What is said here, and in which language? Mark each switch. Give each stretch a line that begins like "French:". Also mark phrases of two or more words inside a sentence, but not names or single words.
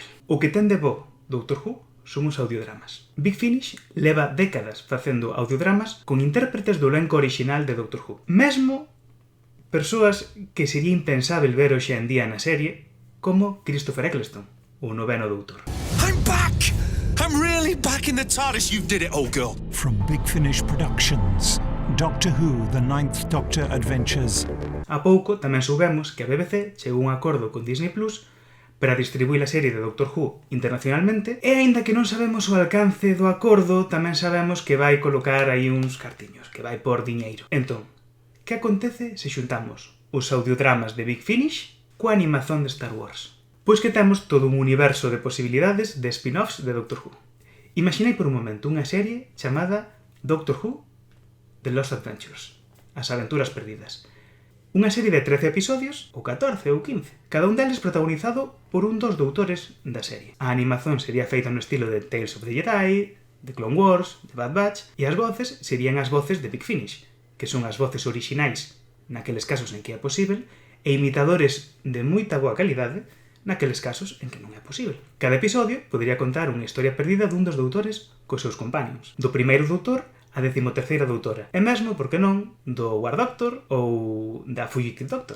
Galician: O que ten de bo Doctor Who son os audiodramas. Big Finish leva décadas facendo audiodramas con intérpretes do elenco orixinal de Doctor Who. Mesmo persoas que sería impensável ver hoxe en día na serie, como Christopher Eccleston, o noveno doutor.
English: I'm back! I'm really back in the TARDIS. You did it, old girl. From Big Finish Productions, Doctor Who, The Ninth Doctor Adventures.
Galician: A pouco tamén soubemos que a BBC chegou a un acordo con Disney Plus para distribuir a serie de Doctor Who internacionalmente e, aínda que non sabemos o alcance do acordo, tamén sabemos que vai colocar aí uns cartiños, que vai por diñeiro. Entón, que acontece se xuntamos os audiodramas de Big Finish coa animación de Star Wars? Pois que temos todo un universo de posibilidades de spin-offs de Doctor Who. Imaginei por un momento unha serie chamada Doctor Who The Lost Adventures, as aventuras perdidas. Unha serie de 13 episodios, ou 14 ou 15, cada un deles protagonizado por un dos doutores da serie. A animación sería feita no estilo de Tales of the Jedi, The Clone Wars, The Bad Batch, e as voces serían as voces de Big Finish, que son as voces orixinais naqueles casos en que é posible, e imitadores de moita boa calidade naqueles casos en que non é posible. Cada episodio podería contar unha historia perdida dun dos doutores cos seus compañons. Do primeiro doutor a 13ª doutora. E mesmo, por que non, do War Doctor ou da Fugitive Doctor.